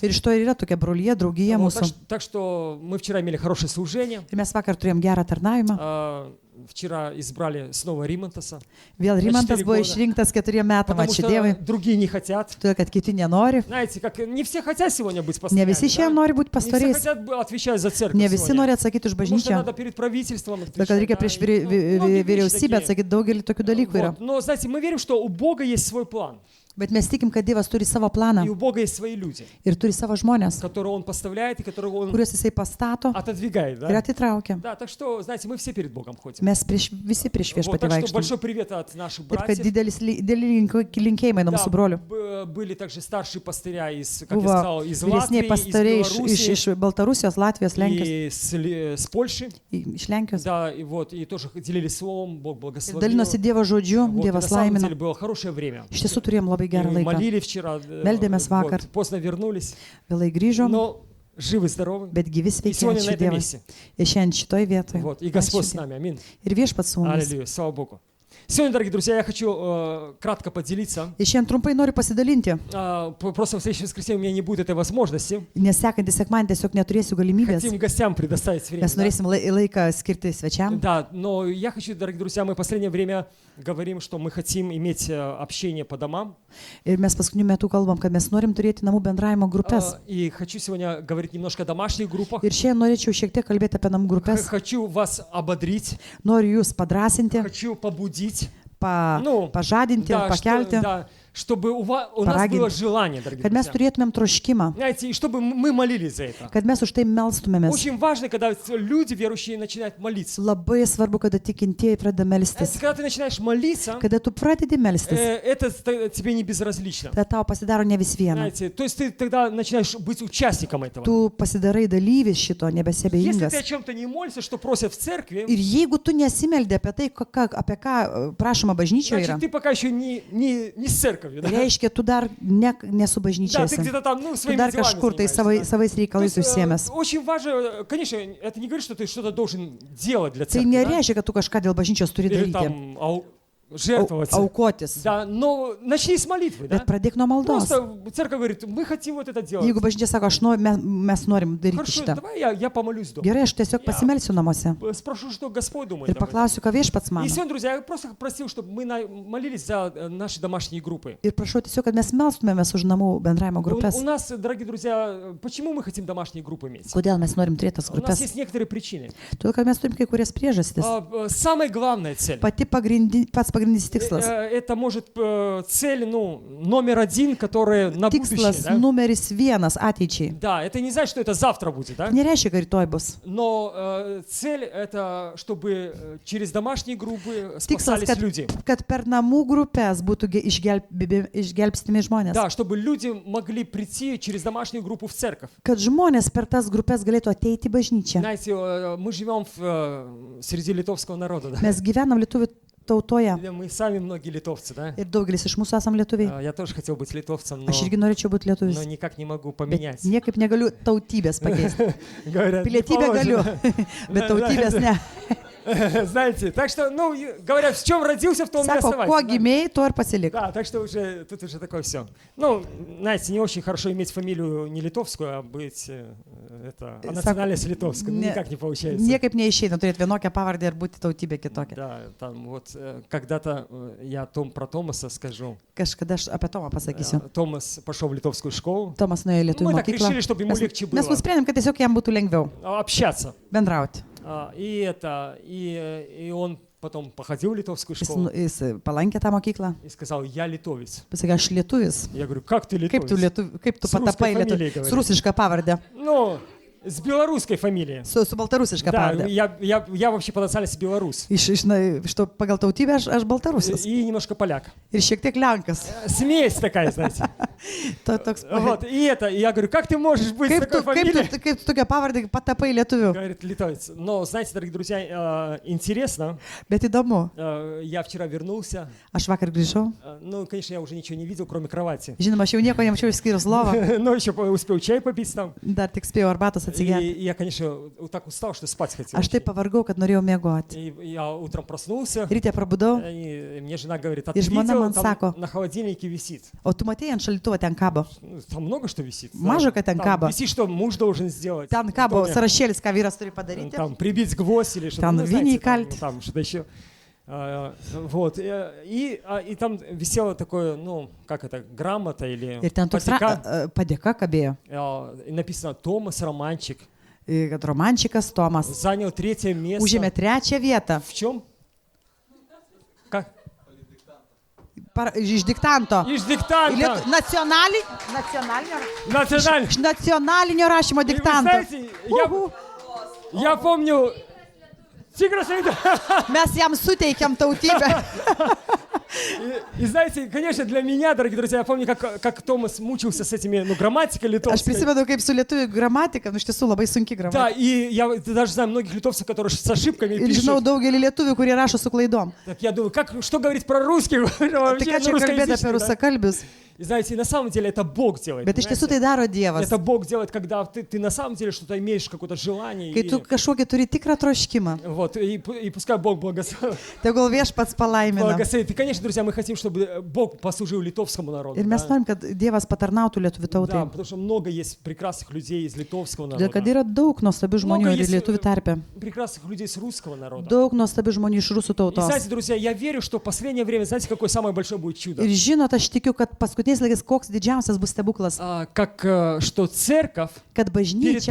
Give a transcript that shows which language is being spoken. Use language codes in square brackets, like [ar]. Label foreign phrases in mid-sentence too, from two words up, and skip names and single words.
[lt] Ir iš to ir yra tokia brolyje, draugija [ru] Вот, [lt] mūsų. [ru] так что мы вчера имели хорошее служение. [lt] Ir mes vakar turėjom gerą tarnavimą. [ru] Вчера избрали снова Римонтаса, [lt] Vėl Rimantas buvo [ru] года. [lt] išrinktas 4 metam, [ru] потому [lt] ačiū [ru] что [lt] Dievui. [ru] другие не хотят. [lt] Todėl, kad kiti nenori. [ru] Знаете, как не все хотят сегодня быть [lt] Ne [ru] пастырями, [lt] visi šiandien [ru] да? [lt] nori būti [ru] Не все [lt] pastoriais. [ru] хотят отвечать за церковь [lt] Ne visi [ru] сегодня. [lt] nori atsakyti už [ru] Потому что [lt] bažnyčią. [ru] надо перед правительством [lt] Todėl, kad reikia [ru] отвечать. [lt] prieš [ru] да, и, многие вещи [lt] vyriausybę [ru] такие. [lt] atsakyti daugelį tokių dalykų yra. [ru] Вот. Но, знаете, мы верим, что у Бога есть свой план. [lt] Bet mes tikim, kad Dievas turi savo planą [ru] И у Бога есть свои люди, [lt] ir turi savo žmonės, [ru] которые Он поставляет и которые Он [lt] kuriuos Jisai pastato [ru] отодвигает. [lt] ir [ru] Да? [lt] atitraukia. [ru] Да, так что, знаете, мы все перед Богом ходим. [lt] Mes visi prieš [ru] Вот, [lt] viešpatį [ru] так что [lt] vaikštom. [ru] большой привет от наших [lt] Taip, kad [ru] братьев. [lt] dideli linkėjimai nuo [ru] Да, [lt] mūsų brolių. [ru] были также старшие пастыря из, как я [lt] Buvo [ru] сказал, из [lt] vyresniai [ru] Латвии, [lt] pastoriai [ru] из Беларуси [lt] iš Baltarusijos, Latvijos, Lenkijos, [ru] и с Польши. [lt] iš Lenkijos. [ru] Да, и вот, и тоже делились словом, Бог [lt] Ir [ru] благословил. [lt] dalinosi Dievo žodžiu, [ru] Вот, и на [lt] Dievas [ru] самом [lt] laimino. [ru] деле было хорошее время. [lt] Iš tiesų turėjom labai [ru] И [lt] gerą [ru] мы [lt] laiką. [ru] молили вчера, [lt] Meldėmės vakar. [ru] вот, поздно вернулись, [lt] Vėlai grįžom, [ru] но живы, здоровы. [lt] bet gyvi [ru] И [lt] sveiki, [ru] сегодня на [lt] ačiū [ru] этом [lt] Dievui. [ru] месте. [lt] Ir šiandien šitoj vietoje. [ru] Вот, и Господь [lt] Ačiū [ru] с нами, аминь. [lt] Dievui. Ir viešpats su mumis. [ru] Аллилуйя, слава Богу. Сегодня, дорогие друзья, я хочу кратко поделиться. [lt] Ir šiandien trumpai noriu pasidalinti, [ru] Просто в следующее воскресенье у меня не будет этой возможности. [lt] nes sekantį sekmanį tiesiog neturėsiu galimybės. [ru] Хотим гостям предоставить время. [lt] Mes norėsim laiką skirti svečiam. [ru] Да, но я хочу, дорогие друзья, мы в последнее время говорим, что мы хотим иметь общение по домам. [lt] Ir mes paskutiniu metu kalbam, kad mes norim turėti namų bendravimo grupės. [ru] И хочу сегодня говорить немножко о домашних группах. [lt] Ir šiandien norėčiau šiek tiek kalbėti apie namų grupės. [ru] Хочу вас ободрить, [lt] Noriu jūs padrasinti, [ru] хочу побудить. [lt] pažadinti, [ru] Да, [lt] pakelti, [ru] да, чтобы у нас [lt] Paraginti. [ru] было желание, дорогие [lt] kad mes [ru] друзья. [lt] turėtumėm troškimą, [ru] Знаете, и чтобы мы молились за это. [lt] kad mes už tai melstumėmės. [ru] Очень важно, когда люди верующие начинают молиться. [lt] Labai svarbu, kada tikintieji pradeda melstis. [ru] Когда ты начинаешь молиться, [lt] Kada tu pradedi melstis, [ru] это тебе не безразлично. [lt] tada tau pasidaro ne vis viena. [ru] Знаете, то есть ты тогда начинаешь быть участником этого. [lt] Tu pasidarai dalyvis šito, [ru] Если [lt] nebesebeingas. [ru] ты о чем-то не молишься, что просят в церкви, [lt] Ir jeigu tu nesimeldė apie tai, apie ką prašoma bažnyčioje yra, [ru] значит, ты пока еще не с церковью. Да? [lt] reiškia, tu dar nesu [ru] Да, ты [lt] bažnyčiose. [ru] где-то там, [lt] Tu [ru] своими [lt] dar [ru] делами [lt] kažkur tai [ru] занимаешься, да. [lt] savais [ru] То [lt] reikalais [ru] есть, [lt] užsiemęs. [ru] очень важно, конечно, это не говорит, что ты что-то должен делать для [lt] Tai [ru] церкви, да? [lt] nereiškia, kad tu kažką dėl bažnyčios turi [ru] Или [lt] daryti, [ru] там жертвовать. [lt] aukotis. [ru] Да, но начни с молитвы, да? [lt] Bet pradėk nuo maldos. [ru] Просто церковь говорит, мы хотим вот это делать. [lt] Jeigu bažnyčia sako, mes norim daryti [ru] Хорошо, [lt] šitą. [ru] давай я помолюсь дома. [lt] Gerai, aš tiesiog pasimelsiu namuose [ru] Спрошу, что Господь думает [lt] ir [ru] об этом. [lt] paklausiu, ką viešpats [ru] И [lt] mano. [ru] сегодня, друзья, я просто просил, чтобы мы молились за наши домашние группы. [lt] Ir prašau tiesiog, kad mes melstumėmės už namų bendravimo grupės. [ru] У нас, дорогие друзья, почему мы хотим домашние группы иметь? [lt] Kodėl mes norim turėti tas [ru] У нас [lt] grupės? [ru] есть некоторые причины. [lt] Todėl, kad mes turim kai kurias priežastis. [ru] Самая главная цель. [lt] Pats pagrindinis tikslas. [ru] Это может цель, номер один, которая на будущее. [lt] Tikslas [ru] Да? [lt] numeris vienas ateičiai. [ru] Да, это не значит, что это завтра будет, да? [lt] Nereiškia, kad rytoj bus. [ru] Но цель это, чтобы через домашние группы [lt] Tikslas, [ru] спасались люди. [lt] kad per namų grupės būtų išgelbstimi žmonės. [ru] Да, чтобы люди могли прийти через домашнюю группу в церковь. [lt] Kad žmonės per tas grupės galėtų ateiti į bažnyčią. [ru] Знаете, мы живем среди литовского народа, да? [lt] Mes gyvenam lietuvių tautoje [ru] Мы сами многие литовцы, да? [lt] ir daugelis iš mūsų esam lietuviai. [ru] Я тоже хотел быть литовцем, [lt] Aš irgi norėčiau būti [ru] но [lt] lietuvis, [ru] никак не могу [lt] bet [ru] поменять. [lt] niekaip negaliu tautybės pakeisti. [ru] Говорят, не [lt] Pilietybę galiu, [ru] положено. [lt] bet tautybės ne. [ru] Знаете, так что, говорят, в чем родился, в том и [lt] Sako, kuo [ru] оставайся. Да? [lt] gimėjai, tuo ir pasilik. [ru] Да, так что тут уже такое все. Знаете, не очень хорошо иметь фамилию не литовскую, а быть национальность литовская. Никак не получается. [lt] Niekaip neišeina turėti vienokią pavardę ir būti tautybė kitokia. [ru] Да, там вот когда-то я про Томаса скажу. [lt] Kažkada aš apie Tomą pasakysiu. [ru] Томас пошел в литовскую школу. [lt] Tomas nuėjo į lietuvių [ru] Мы так [lt] mokyklą. [ru] решили, чтобы ему легче [lt] Mes [ru] было [lt] nusprendėm, kad tiesiog jam būtų lengviau [ru] общаться. [lt] bendrauti. [ru] И он потом походил в литовскую школу [lt] Jis palankė tą mokyklą. [ru] и сказал, я литовец. [lt] Pasakė, aš lietuvis. [ru] Я говорю, как ты [lt] Kaip tu, [ru] литовец? [lt] kaip tu [ru] С русской [lt] patapai [ru] фамилией, [lt] lietuvis? [ru] говорит. [lt] Su rusiška pavardė. [ru] Ну, с белорусской фамилией. [lt] Su baltarusiška [ru] Да, [lt] pavardė. [ru] я вообще по национальности белорус. [lt] Что pagal tautybę aš baltarusis. [ru] И немножко поляк. [lt] Ir šiek tiek lenkas. [ru] Смесь такая, знаете. [lt] Toks, [ru] Вот, и я говорю, как ты можешь быть с [lt] kaip [ru] такой фамилией? [lt] tu tokia pavardė patapai lietuviu. [ru] Говорит, литовец. Но, знаете, дорогие друзья, интересно, [lt] Bet įdomu. [ru] я вчера вернулся, [lt] Aš vakar grįžau. [ru] ну, конечно, я уже ничего не видел, кроме кровати. [lt] Žinoma, aš jau nieko nemačiau išskyrus lovą. [ru] Но еще успел чай попить там. [lt] Dar tik spėjau arbatos atsigerti. [ru] И я, конечно, так устал, что спать хотел. [lt] Aš taip pavargau, kad norėjau miegoti. [ru] И я утром проснулся, [lt] Ryte prabudau, [ru] и мне жена говорит, а [lt] И [ru] ты [lt] жмона [ru] видел, [lt] man [ru] там [lt] sako. [ru] на холодильнике висит. [lt] o tu matėjai ant šaldytuvo ten kabo. [ru] Ну, там много что висит. [lt] Maža, kad ten [ru] Там [lt] kabo. [ru] висит, что муж должен сделать. [lt] Ten [ru] В [lt] kabo [ru] доме. [lt] sąrašėlis, ką vyras turi padaryti. [ru] Там прибить гвоздь или что-то. Там Ну, знаете, винни там, кальт. там что-то еще. Вот. И там висело такое, ну, как это, грамота или [lt] Ir ten toks [ru] подтека. [lt] padėka kabėjo. [ru] И написано «Томас Романчик [lt] Kad romančikas Tomas [ru] занял 3-е место». [lt] užėmė 3 vietą. [ru] В чем? Как? [lt] Iš diktanto. [ru] Из диктанта. [lt] Nacionalinio rašymo [ru] И вы [lt] diktanto. [ru] знаете, я помню... Тигра Саида. [lt] Mes jam suteikėm tautybę. [ru] И знаете, конечно, для меня, дорогие друзья, я помню, как Томас мучился с этими, ну, грамматикой [lt] Aš [ru] литовской. [lt] prisimenu, kaip su lietuvių gramatika, nu iš tiesų labai sunki [ru] Да, [lt] gramatika. [ru] и я даже знаю многих литовцев, которые с ошибками [lt] Ir žinau [ru] пишут. [lt] daugelį lietuvių, kurie rašo su klaidom. [ru] Так я думаю, что говорить про русских? [lt] Tai [ru] Вообще, [lt] ką [ru] ну, [lt] čia kalbėti apie [ru] русскоязычных, да? [lt] rusakalbius? [ru] И знаете, на самом деле это Бог делает. [lt] Bet iš tiesų [ru] понимаете? [lt] tai daro Dievas. [ru] Это Бог делает, когда ты на самом деле что-то имеешь, какое-то желание. [lt] Kai tu kažkokį turi tikrą troškimą, [ru] Вот, и пускай Бог благословит. [lt] tegul viešpats palaimina. [ru] И, конечно, друзья, мы хотим, чтобы Бог послужил литовскому народу. [lt] Ir mes [ru] да? [lt] norim, kad Dievas patarnautų lietuvių [ru] Да, [lt] tautai. [ru] потому что много есть прекрасных людей из литовского [lt] Todėl, kad [ru] народа. [lt] yra daug nuostabių žmonių ir lietuvių tarpe. [ru] Прекрасных людей с русского народа. [lt] Daug nuostabių žmonių iš rusų [ru] И [lt] tautos. [ru] знаете, друзья, я верю, что в последнее время, знаете, какое самое большое будет чудо? [lt] Ir žinot, aš tikiu, kad paskutiniais laikais koks didžiausias bus stebuklas, [ru] Что церковь [lt] kad [ru] перед [lt] bažnyčia